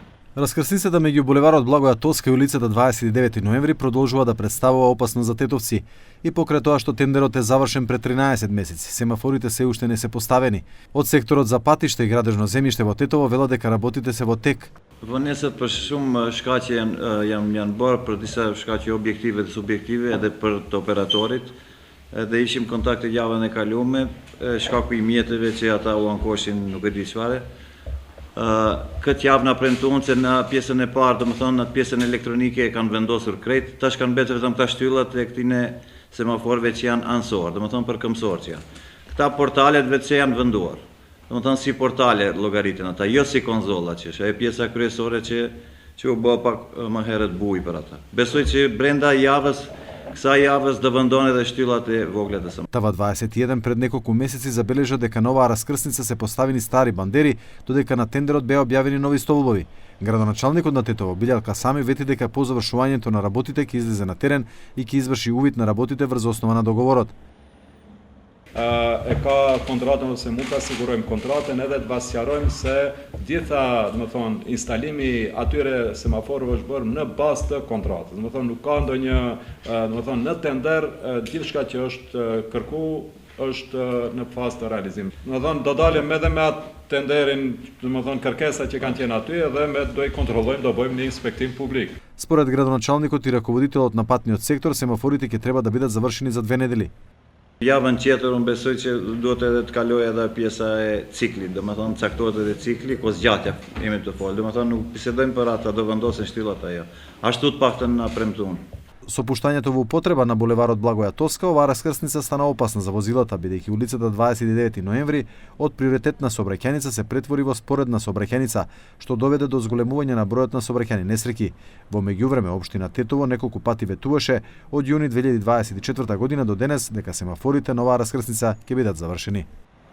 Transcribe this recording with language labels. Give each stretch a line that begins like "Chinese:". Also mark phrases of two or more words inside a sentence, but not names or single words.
Macedonian: Раскрсницата меѓу булеварот Благоја Тоска и улицата 29 ноември продолжува да представува опасност за тетовци. И покрај тоа што тендерот е завршен пред 13 месеци, семафорите се уште не се поставени. Од секторот за патишта и градежно земјиште во Тетово велат дека работите се во тек.
Albanian: Vonesat për shumë shkaqe janë bërë për disa shkaqe objektive dhe subjektive edhe për të operatorit. Edhe ishim kontakte javën e kalume, shkaku i mjeteve që ata u ankoshin nuk e di çfarë. Këtë javë na premtuan se në pjesën e parë, domethënë në pjesën elektronike kanë vendosur krejt, tash kanë mbetur vetëm këta shtyllat e këtine semaforëve që janë ansor, domethënë për këmbësor që janë. Këta portalet vetë që janë venduar. Domethënë si portale llogaritin ata, jo si konzolla që është, ajo pjesa kryesore që u bë pak më herët buj për ata. Besoj që brenda javës kësaj javës do vendohen edhe shtyllat e vogla të
Macedonian: Тава 21 пред неколку месеци забележа дека на оваа раскрсница се поставени стари бандери, додека на тендерот беа објавени нови столбови. Градоначалникот на Тетово Билјал Касами вети дека по завршувањето на работите ќе излезе на терен и ќе изврши увид на работите врз основа на договорот.
Albanian: E ka kontratën ose mund të sigurojmë kontratën edhe të pasqarojmë se gjitha, domethënë, instalimi atyre semaforëve është bërë në bazë të kontratës. Domethënë nuk ka ndonjë, domethënë në tender gjithçka që është kërku është në fazë të realizimit. Domethënë do dalim edhe me atë tenderin, domethënë kërkesa që kanë qenë aty edhe do i kontrollojmë, do bëjmë një inspektim publik.
Macedonian: Според градоначалникот и раководителот на патниот сектор, семафорите ќе треба да бидат завршени за 2 недели.
Albanian: Javën tjetër unë besoj që duhet edhe të kalojë edhe pjesa e ciklit, domethënë caktohet edhe cikli, ko zgjatja jemi të folë, domethënë nuk bisedojmë për ata, do vendosen shtyllat ajo. Ashtu të paktën na premtuan.
Macedonian: Со пуштањето во употреба на булеварот Благоја Тоска, оваа раскрсница стана опасна за возилата, бидејќи улицата 29 ноември од приоритетна сообраќајница се претвори во споредна сообраќајница, што доведе до зголемување на бројот на сообраќајни несреќи. Во меѓувреме општина Тетово неколку пати ветуваше од јуни 2024 година до денес дека семафорите на оваа раскрсница ќе бидат завршени.